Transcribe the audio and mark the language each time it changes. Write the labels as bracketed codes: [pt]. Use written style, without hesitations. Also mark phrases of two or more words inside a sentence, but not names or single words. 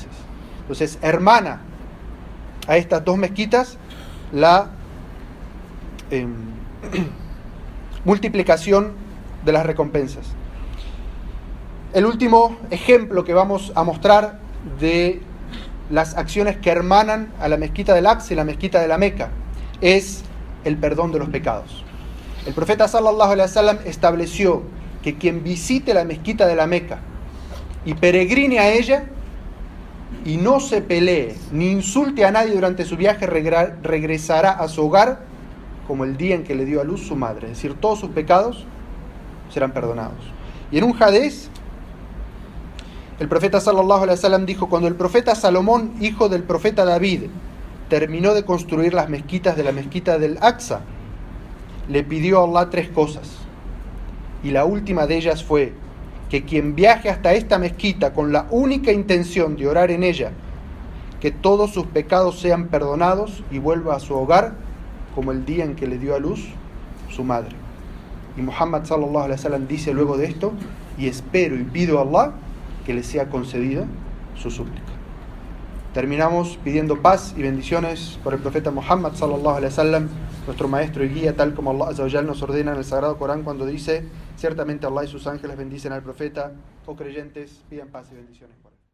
[es] Entonces, hermana a estas dos mezquitas la multiplicación de las recompensas. El último ejemplo que vamos a mostrar de las acciones que hermanan a la mezquita del Aqsa y la mezquita de la Meca es el perdón de los pecados. El profeta [ar] صلى الله عليه وسلم [es] estableció que quien visite la mezquita de la Meca y peregrine a ella y no se pelee ni insulte a nadie durante su viaje, regresará a su hogar como el día en que le dio a luz su madre. Es decir, todos sus pecados serán perdonados. Y en un hadís, el profeta [ar] صلى الله عليه وسلم [es] dijo: cuando el profeta Salomón, hijo del profeta David, terminó de construir las mezquitas de la mezquita del Aqsa, le pidió a Allah 3 cosas. Y la última de ellas fue que quien viaje hasta esta mezquita con la única intención de orar en ella, que todos sus pecados sean perdonados y vuelva a su hogar como el día en que le dio a luz su madre. Y Muhammad [ar] صلى الله عليه وسلم [es] dice luego de esto: y espero y pido a Allah que le sea concedida su súplica. Terminamos pidiendo paz y bendiciones por el profeta Muhammad [ar] صلى الله عليه وسلم, [es] nuestro maestro y guía, tal como [ar] الله عز وجل [es] nos ordena en el Sagrado Corán cuando dice: ciertamente Allah y sus ángeles bendicen al profeta. Oh creyentes, pidan paz y bendiciones.